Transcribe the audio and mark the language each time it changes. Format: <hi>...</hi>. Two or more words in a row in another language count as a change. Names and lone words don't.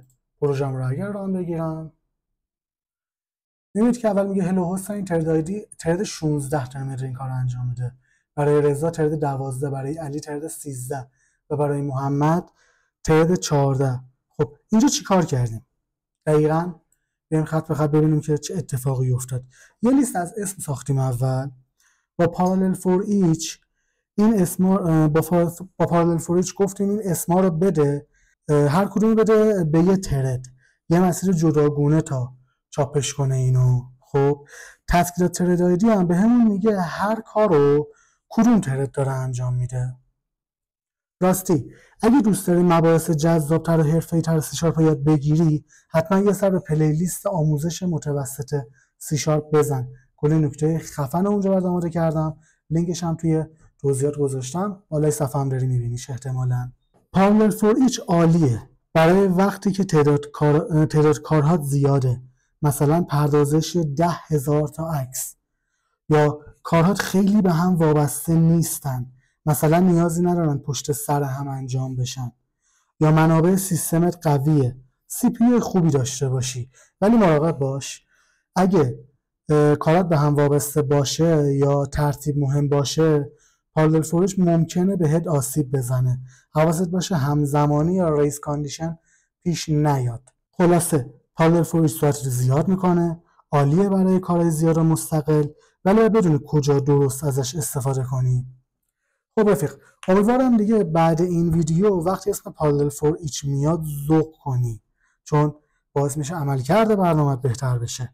<fa>پروژم رو اگر رام بگیرم میبینید که اول میگه هلو حسین</fa> <en>thread ID</en> <fa>ترد 16 داره این کار رو انجام میده، برای رضا ترد 12، برای علی ترد 13 و برای محمد ترد 14. خب اینجا چی کار کردیم؟ دقیقاً بیایم خط به خط ببینیم که چه اتفاقی افتاد. یه لیست از اسم ساختیم اول با</fa> <en>parallel for each.</en> <fa>این اسما با</fa> <en>parallel for each</en> <fa>گفتیم این اسما رو بده، هر کدوم بده به یه ترد، یه مسیر جداگونه تا چاپش کنه اینو. خب</fa> <en>task thread ID</en> <fa>هم به همون میگه هر کار رو کدوم ترد داره انجام میده. راستی اگه دوست داری مباحث جذاب‌تر و حرفه‌ای‌تر سی شارپ یاد بگیری حتما یه سر به پلیلیست آموزش متوسط سی شارپ بزن. کلی نکته خفن اونجا برات آماده کردم، لینکش هم توی توضیحات گذاشتم، بالای صفحه هم داری می‌بینیش احتمالاً.</fa> <en>parallel for each</en> <fa>عالیه برای وقتی که تعداد کارها زیاده، مثلا پردازش 10,000 تا عکس یا کارهات خیلی به هم وابسته نیستن، مثلا نیازی ندارن پشت سر هم انجام بشن، یا منابع سیستمت قویه، سی پی یو خوبی داشته باشی. ولی مراقب باش اگه کارات به هم وابسته باشه یا ترتیب مهم باشه</fa> <en>parallel for each</en> <fa>ممکنه بهت آسیب بزنه. حواست باشه همزمانی یا</fa> <en>race condition</en> <fa>پیش نیاد. خلاصه</fa> <en>parallel for each</en> <fa>سرعت رو زیاد میکنه، عالیه برای کارهای زیاد و مستقل، ولی باید بدونی کجا درست ازش استفاده کنی. خب رفیق، امیدوارم دیگه بعد این ویدیو وقتی اسم</fa> <en>parallel for each</en> <fa>میاد ذوق کنی، چون باعث میشه عملکرد برنامه‌ت بهتر بشه.</fa>